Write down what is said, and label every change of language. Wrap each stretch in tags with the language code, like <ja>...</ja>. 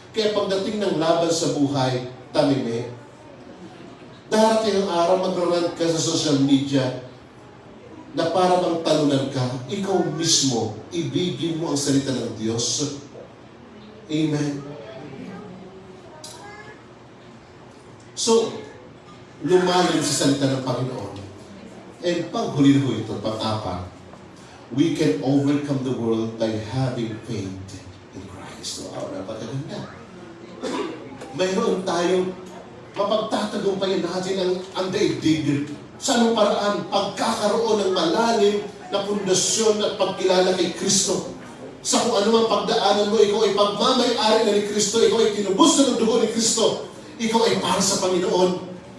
<tl>Kaya pagdating ng laban sa buhay, tamime. Darating ang araw, magrarant ka sa social media, na para bang talunan ka, ikaw mismo, ibigin mo ang salita ng Diyos. Amen. So, lumalim sa salita ng Panginoon.</tl> <en>And</en> <tl>paghuli ho ito, pang-apat,</tl> <en>we can overcome the world by having faith in Christ.</en> <tl>Wow, napakaganda. Mayroon tayong mapagtatagumpayan natin ang daigdig. Sa anong paraan? Pagkakaroon ng malalim na pundasyon at pagkilala kay Kristo. Sa kung anumang pagdaanan mo, ikaw ay pagmamay-ari na ni Kristo, ikaw ay tinubos na ng dugo ni Kristo, ikaw ay para sa Panginoon.</tl>